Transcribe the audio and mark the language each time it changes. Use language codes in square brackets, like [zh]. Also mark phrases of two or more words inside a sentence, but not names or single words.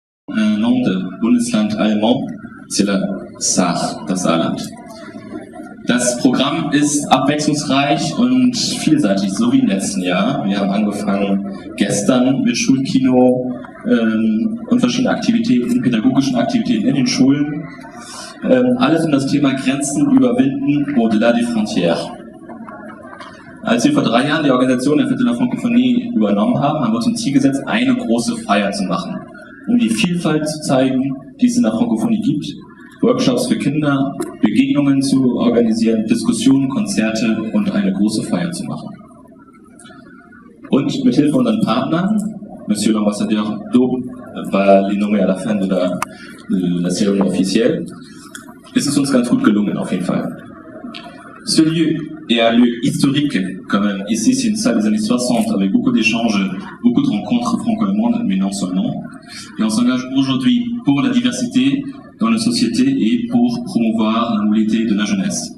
[de] Land, Bundesland [fr] allemand, c'est la Saar, [de] das Saarland. Das Programm ist abwechslungsreich und vielseitig, so wie im letzten Jahr. Wir haben angefangen gestern mit Schulkino und verschiedenen Aktivitäten, pädagogischen Aktivitäten in den Schulen. Alles um das Thema Grenzen überwinden, [fr] au-delà des frontières. [de] Als wir vor 3 Jahren die Organisation der Fête de la Francophonie übernommen haben, haben wir uns zum Ziel gesetzt, eine große Feier zu machen, um die Vielfalt zu zeigen, die es in der Francophonie gibt, Workshops für Kinder, Begegnungen zu organisieren, Diskussionen, Konzerte und eine große Feier zu machen. Und mit Hilfe unseren Partnern, [fr] Monsieur l'Ambassadeur Daube va les nommer à la fin de la cérémonie officielle, [de] ist es uns ganz gut gelungen auf jeden Fall. [fr] Ce lieu est un lieu historique quand même. Ici, c'est une salle des années 60 avec beaucoup d'échanges, beaucoup de rencontres franco-allemandes, mais non seulement. Et on s'engage aujourd'hui pour la diversité dans nos sociétés et pour promouvoir la mobilité de la jeunesse.